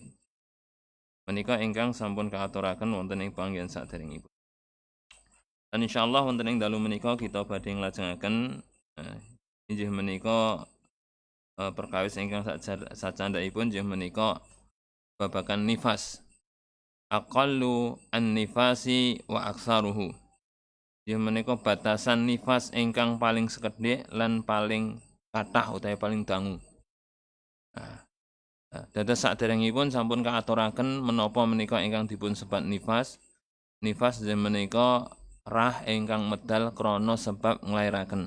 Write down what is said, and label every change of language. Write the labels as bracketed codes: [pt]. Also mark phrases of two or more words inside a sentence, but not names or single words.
[jv] Menika ingkang sampun kaaturaken wonten ing panggihan saderengipun. Dan insyaallah wonten ing dalu menika kita badhe nglajengaken inggih menika perkawis ingkang sacandhaipun inggih menika babagan nifas. [ar] أقل النفاس وأكثره. [jv] Inggih menika batasan nifas ingkang paling sekedhik lan paling kathah utawi paling dangu. Dados saderengipun sampun kaaturaken menapa menika ingkang dipun sebat nifas. Nifas inggih menika rah ingkang medal krana sebab nglairaken.